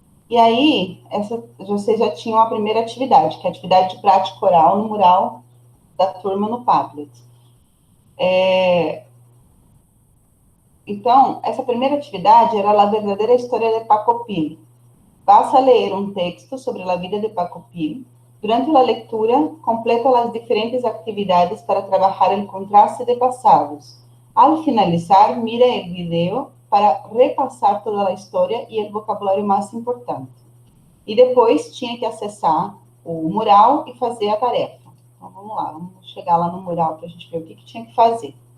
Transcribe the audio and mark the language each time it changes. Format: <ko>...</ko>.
<pt>E aí, vocês já tinham a primeira atividade, que é a atividade de prática oral no mural da turma no Padlet. Então, essa primeira atividade era a verdadeira história de Paco Pil.</pt> <es>Vas a leer un texto sobre la vida de Paco Pil. Durante la lectura, completa las diferentes actividades para trabajar el contraste de pasados. Al finalizar, mira el video para repasar toda</es> <pt>a história e o vocabulário mais importante. E depois tinha que acessar o mural e fazer a tarefa. Então, vamos lá, vamos chegar lá no mural para a gente ver o que tinha que fazer.</pt>